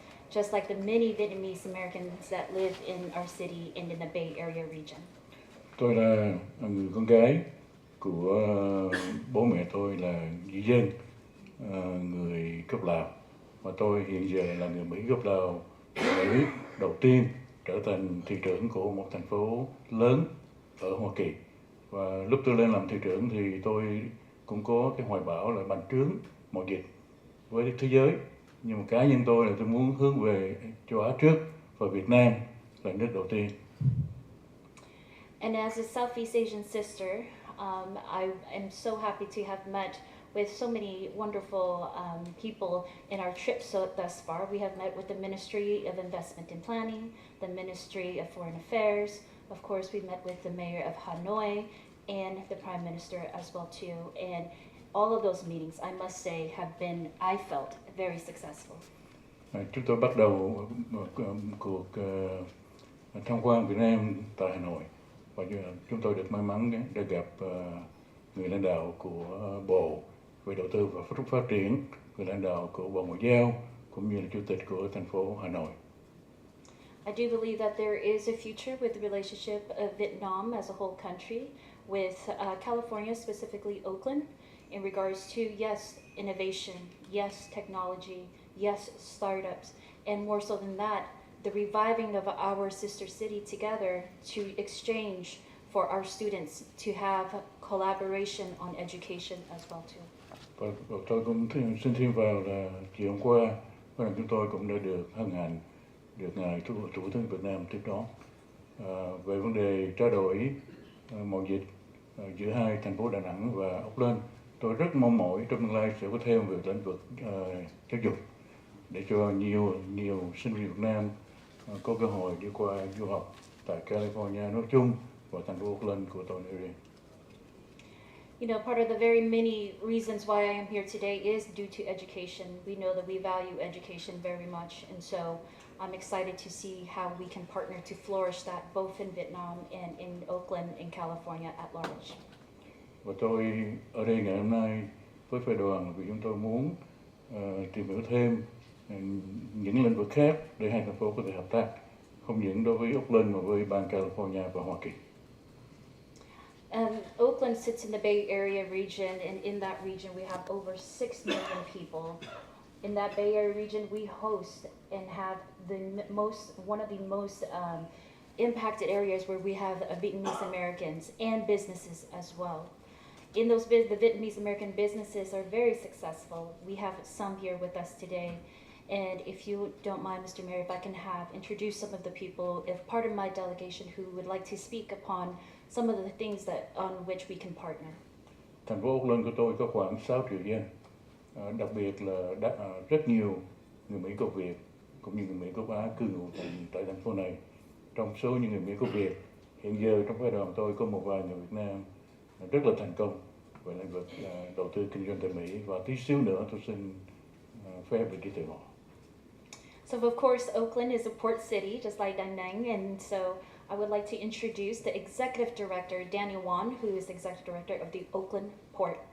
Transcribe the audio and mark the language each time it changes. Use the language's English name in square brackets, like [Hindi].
[English] Just like the many Vietnamese Americans that live in our city and in the Bay Area region. [Vietnamese] Tôi là người con gái của bố mẹ tôi là di dân, người gốc Lào, và tôi hiện giờ là người Mỹ gốc Lào, Mỹ đầu tiên trở thành thị trưởng của một thành phố lớn ở Hoa Kỳ. Và lúc tôi lên làm thị trưởng thì tôi cũng có cái hoài bão là bành trướng mọi dịch với thế giới. Nhưng mà cá nhân tôi là tôi muốn hướng về châu Á trước và Việt Nam là nước đầu tiên. [English] And as a Southeast Asian sister, I am so happy to have met with so many wonderful people in our trip thus far. We have met with the Ministry of Investment and Planning, the Ministry of Foreign Affairs. Of course, we met with the Mayor of Hanoi and the Prime Minister as well too. And all of those meetings, I must say, have been, I felt, very successful. [Vietnamese] Chúng tôi bắt đầu cuộc tham quan Việt Nam tại Hà Nội, và chúng tôi được may mắn để gặp người lãnh đạo của Bộ về Đầu tư và Phát triển, người lãnh đạo của Bộ Ngoại giao, cũng như là Chủ tịch của thành phố Hà Nội. [English] I do believe that there is a future with the relationship of Vietnam as a whole country, with California, specifically Oakland, in regards to, yes, innovation, yes, technology, yes, startups, and more so than that, the reviving of our sister city together to exchange for our students to have collaboration on education as well too. [Vietnamese] Và tôi cũng xin thêm vào là chiều hôm qua, chúng tôi cũng đã được hân hạnh được ngài Thủ tướng Việt Nam tiếp đón về vấn đề trao đổi mậu dịch giữa hai thành phố Đà Nẵng và Oakland. Tôi rất mong mỏi trong tương lai sẽ có thêm về lĩnh vực giáo dục để cho nhiều sinh viên Việt Nam có cơ hội đi qua du học tại California nói chung và thành phố Oakland của tôi nói riêng. [English] Part of the very many reasons why I am here today is due to education. We know that we value education very much, and so I'm excited to see how we can partner to flourish that both in Vietnam and in Oakland and California at large. [Vietnamese] Và tôi ở đây ngày hôm nay với phái đoàn vì chúng tôi muốn tìm hiểu thêm những lĩnh vực khác để hai thành phố có thể hợp tác, không những đối với Oakland mà với bang California và Hoa Kỳ. [English] Oakland sits in the Bay Area region, and in that region we have over 6 million people. In that Bay Area region, we host and have one of the most impacted areas where we have Vietnamese Americans and businesses as well. In those the Vietnamese American businesses are very successful. We have some here with us today. And if you don't mind, Mr. Mayor, if I can introduce some of the people, if part of my delegation who would like to speak upon some of the things on which we can partner. [Vietnamese] Thành phố Oakland của tôi có khoảng 6 triệu dân, đặc biệt là rất nhiều người Mỹ gốc Việt cũng như người Mỹ gốc Á cư ngụ tại thành phố này. Trong số những người Mỹ gốc Việt, hiện giờ trong phái đoàn tôi có một vài người Việt Nam rất là thành công về lĩnh vực đầu tư kinh doanh tại Mỹ, và tí xíu nữa tôi xin phép được giới thiệu họ. [English] So of course, Oakland is a port city, just like Da Nang, and so I would like to introduce the executive director, Daniel Won, who is the executive director of the Oakland Port.